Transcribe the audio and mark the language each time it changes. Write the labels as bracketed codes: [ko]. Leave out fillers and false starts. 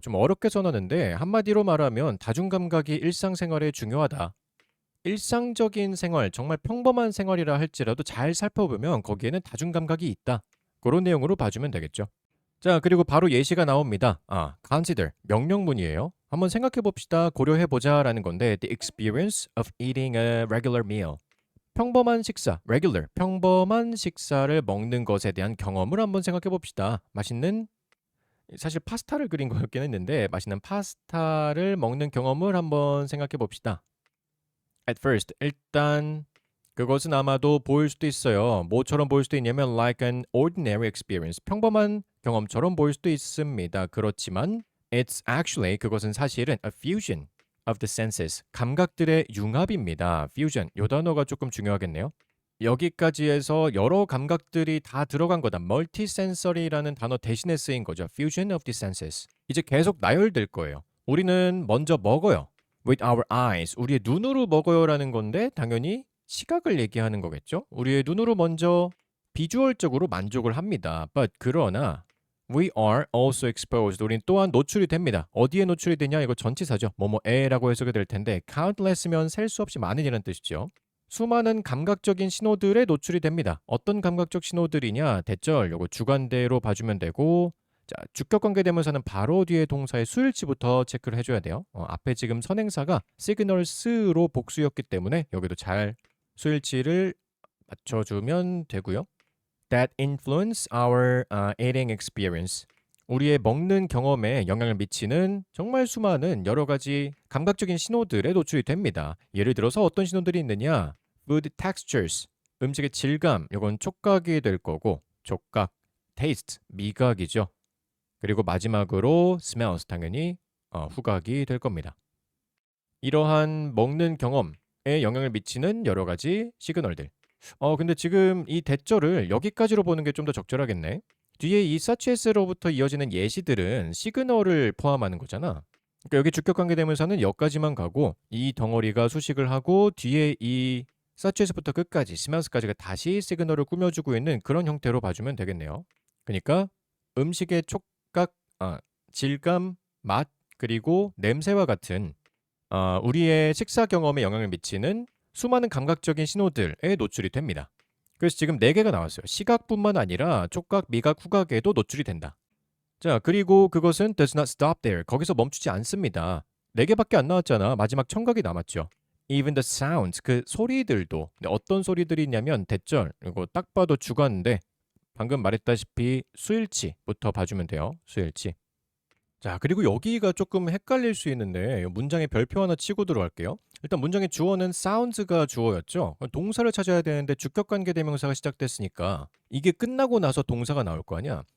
[ko] 좀 어렵게 써놨는데 한마디로 말하면 다중감각이 일상생활에 중요하다. 일상적인 생활, 정말 평범한 생활이라 할지라도 잘 살펴보면 거기에는 다중감각이 있다. 그런 내용으로 봐주면 되겠죠. 자, 그리고 바로 예시가 나옵니다. consider, 명령문이에요. 한번 생각해 봅시다. 고려해 보자라는 건데 [en] the experience of eating a regular meal. [ko] 평범한 식사, regular, 평범한 식사를 먹는 것에 대한 경험을 한번 생각해 봅시다. 사실 파스타를 그린 거였긴 했는데 맛있는 파스타를 먹는 경험을 한번 생각해 봅시다. [en] At first, [ko] 일단 그것은 아마도 보일 수도 있어요. 뭐처럼 보일 수도 있냐면 [en] like an ordinary experience, [ko] 평범한 경험처럼 보일 수도 있습니다. 그렇지만 [en] it's actually, [ko] 그것은 사실은 [en] a fusion of the senses, [ko] 감각들의 융합입니다. fusion, 요 단어가 조금 중요하겠네요. 여기까지 해서 여러 감각들이 다 들어간 거다. multisensory라는 단어 대신에 쓰인 거죠. [en] fusion of the senses. [ko] 이제 계속 나열될 거예요. 우리는 먼저 먹어요. [en] with our eyes, [ko] 우리의 눈으로 먹어요라는 건데 당연히 시각을 얘기하는 거겠죠. 우리의 눈으로 먼저 비주얼적으로 만족을 합니다. But 그러나 [en] we are also exposed, [ko] 우린 또한 노출이 됩니다. 어디에 노출이 되냐? 이거 전치사죠. 뭐뭐에라고 해석이 될 텐데 countless면 셀 수 없이 많은이라는 뜻이죠. 수많은 감각적인 신호들에 노출이 됩니다. 어떤 감각적 신호들이냐? 대절, 요거 주관대로 봐주면 되고, 자, 주격 관계 대명사는 바로 뒤에 동사의 수일치부터 체크를 해줘야 돼요. 앞에 지금 선행사가 signals로 복수였기 때문에 여기도 잘 수일치를 맞춰주면 되고요. [en] That influence our eating experience. [ko] 우리의 먹는 경험에 영향을 미치는 정말 수많은 여러 가지 감각적인 신호들에 노출이 됩니다. 예를 들어서 어떤 신호들이 있느냐? [en] Food textures, [ko] 음식의 질감, 이건 촉각이 될 거고 촉각, taste, 미각이죠. 그리고 마지막으로 smells, 당연히 후각이 될 겁니다. 이러한 먹는 경험에 영향을 미치는 여러 가지 시그널들. 근데 지금 이 대절을 여기까지로 보는 게 좀 더 적절하겠네. 뒤에 이 suchas로부터 이어지는 예시들은 시그널을 포함하는 거잖아. 그러니까 여기 주격관계 대명사는 여기까지만 가고 이 덩어리가 수식을 하고 뒤에 이 suchas부터 끝까지 smells까지가 다시 시그널을 꾸며주고 있는 그런 형태로 봐주면 되겠네요. 그러니까 음식의 촉각, 질감, 맛, 그리고 냄새와 같은 우리의 식사 경험에 영향을 미치는 수많은 감각적인 신호들에 노출이 됩니다. 그래서 지금 4개가 나왔어요. 시각뿐만 아니라 촉각, 미각, 후각에도 노출이 된다. 자, 그리고 그것은 [en] does not stop there. [ko] 거기서 멈추지 않습니다. 4개밖에 안 나왔잖아. 마지막 청각이 남았죠. [en] Even the sounds, [ko] 그 소리들도. 어떤 소리들이 있냐면 대절, 이거 딱 봐도 주관인데 방금 말했다시피 수일치부터 봐주면 돼요. 수일치. 자, 그리고 여기가 조금 헷갈릴 수 있는데 문장에 별표 하나 치고 들어갈게요. 일단 문장의 주어는 sounds가 주어였죠. 동사를 찾아야 되는데 주격관계 대명사가 시작됐으니까 이게 끝나고 나서 동사가 나올 거 아니야.